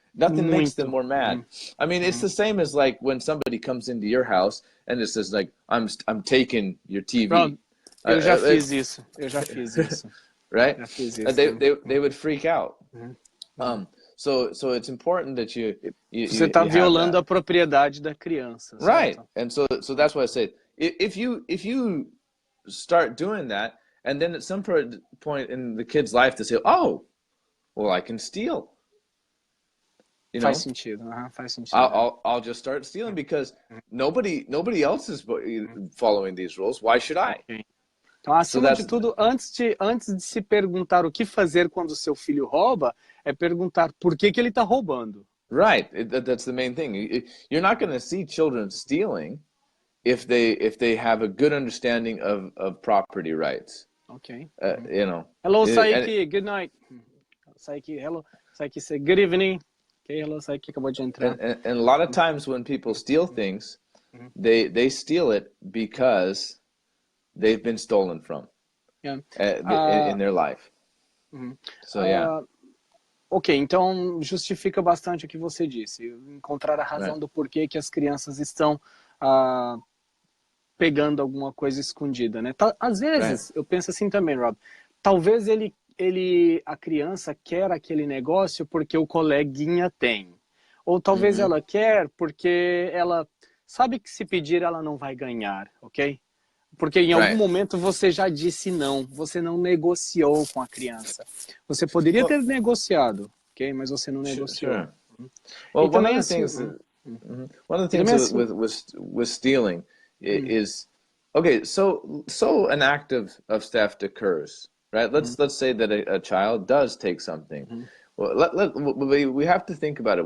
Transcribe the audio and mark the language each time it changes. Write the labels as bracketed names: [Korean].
[English] Nothing makes them more mad. I mean, it's the same as, like, when somebody comes into your house and it says, like, I'm taking your TV. [Portuguese] Pronto. Eu já fiz isso. [English] Right? [Portuguese] Já fiz isso. [English] They would freak out. So it's important that you [Portuguese] Você está violando a propriedade da criança. [English] Right. [Portuguese] Certo? [English] And so that's why I say, if you start doing that, and then at some point in the kid's life they say, oh, well, I can steal. You know? [Portuguese] Faz sentido. [English] I'll just start stealing because nobody else is following these rules. Why should I? Okay. [Portuguese] Então, acima de tudo, antes de se perguntar o que fazer quando o seu filho rouba, é perguntar por que ele está roubando. [English] Right. That's the main thing. You're not going to see children stealing if they have a good understanding of property rights. Ok. You know. Hello, Saiki. Good night. Saiki, hello. Saiki, say good evening. Okay, hello, Saiki. [Portuguese] Acabou de entrar. [English] And a lot of times when people steal things, they steal it because they've been stolen from in their life. So, yeah. [Portuguese] Ok, então justifica bastante o que você disse. Encontrar a razão do porquê que as crianças estão pegando alguma coisa escondida, né? Às vezes, eu penso assim também, Rob. Talvez a criança quer aquele negócio porque o coleguinha tem. Ou talvez ela quer porque ela sabe que se pedir ela não vai ganhar, ok? Porque em algum momento você já disse não, você não negociou com a criança. Você poderia ter negociado, ok? Mas você não negociou. [English] Sure. Well, one of the things with stealing is, okay, so an act of theft occurs, right? Let's say that a child does take something. Well, we have to think about it.